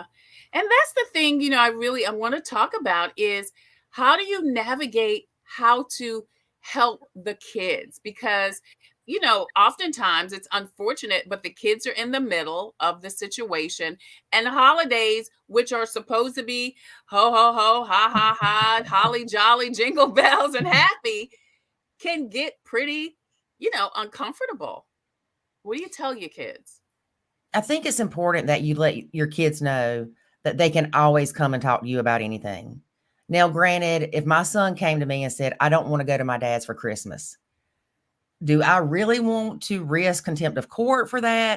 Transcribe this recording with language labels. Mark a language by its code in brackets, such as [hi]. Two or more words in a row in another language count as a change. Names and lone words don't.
[en] And that's the thing, I want to talk about is how do you navigate how to help the kids? Because, oftentimes it's unfortunate, but the kids are in the middle of the situation and holidays, which are supposed to be ho, ho, ho, ha, ha, ha, holly jolly, jingle bells and happy can get pretty, uncomfortable. What do you tell your kids? I think it's important that you let your kids know that they can always come and talk to you about anything. Now, granted, if my son came to me and said, I don't want to go to my dad's for Christmas, do I really want to risk contempt of court for that?